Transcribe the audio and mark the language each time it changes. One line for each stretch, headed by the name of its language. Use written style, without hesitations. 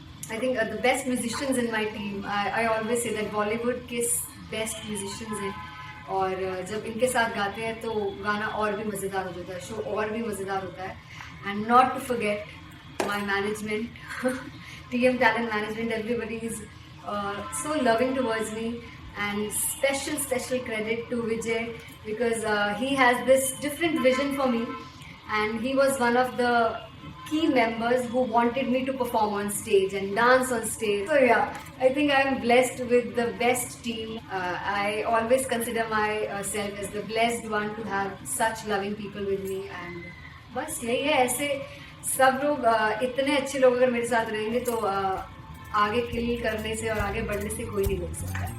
English: I think the best musicians in my team. I always say that
Hindi: Bollywood के
English: best musicians
Hindi: हैं, और जब इनके साथ गाते हैं तो गाना और भी मज़ेदार हो जाता है, शो और भी मज़ेदार होता है.
English: And not to forget my management, TM Talent Management, everybody is so loving towards me, and special credit to Vijay because he has this different vision for me, and he was one of the key members who wanted me to perform on stage and dance on stage. So yeah, I think I'm blessed with the best team. I always consider myself as the blessed one to have such loving people with me.
Hindi: And बस यही है, ऐसे सब लोग इतने अच्छे लोग अगर मेरे साथ रहेंगे तो आगे किल करने से और आगे बढ़ने से कोई नहीं रोक सकता.